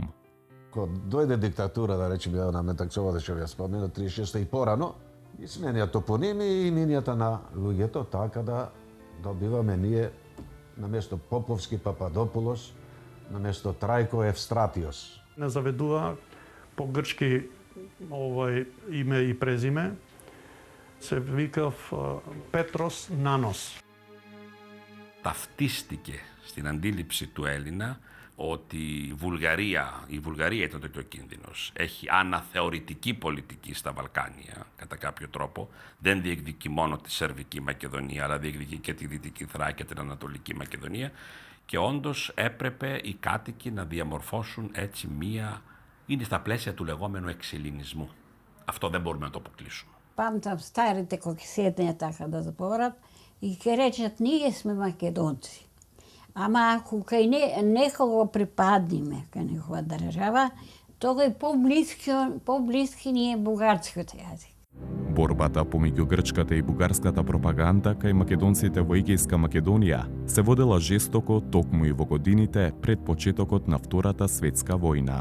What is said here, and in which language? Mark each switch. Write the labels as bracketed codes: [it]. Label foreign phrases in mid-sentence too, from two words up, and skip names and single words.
[mk] Кога дојде диктатура, да речеме, на Метакчова, што ја спомена 36 и порано, и сменија топоними и имињата на луѓето, така да добиваме ние на место Поповски Пападопулос, на место Трајко Евстратиос. Не заведува по грчки име и презиме. Се викав Πέτρος Νάνος. [el] Ταυτίστηκε στην αντίληψη του Έλληνα ότι η Βουλγαρία ήταν τότε ο κίνδυνος. Έχει αναθεωρητική πολιτική στα Βαλκάνια, κατά κάποιο τρόπο. Δεν διεκδικεί μόνο τη Σερβική Μακεδονία, αλλά διεκδικεί και τη Δυτική Θράκη και την Ανατολική Μακεδονία. Και όντως έπρεπε οι κάτοικοι να διαμορφώσουν έτσι είναι στα πλαίσια του λεγόμενου εξελληνισμού. Αυτό δεν μπορούμε να το αποκλείσουμε. [mk] Памтам старите кои седнеја така да зборат и ќе речат ние сме македонци. Ама ако кај некого припадниме кај некоја држава, тога е поблиски ни е бугарскиот јазик. Борбата помеѓу грчката и бугарската пропаганда кај македонците во Егејска Македонија се водела жестоко токму и во годините пред почетокот на Втората светска војна.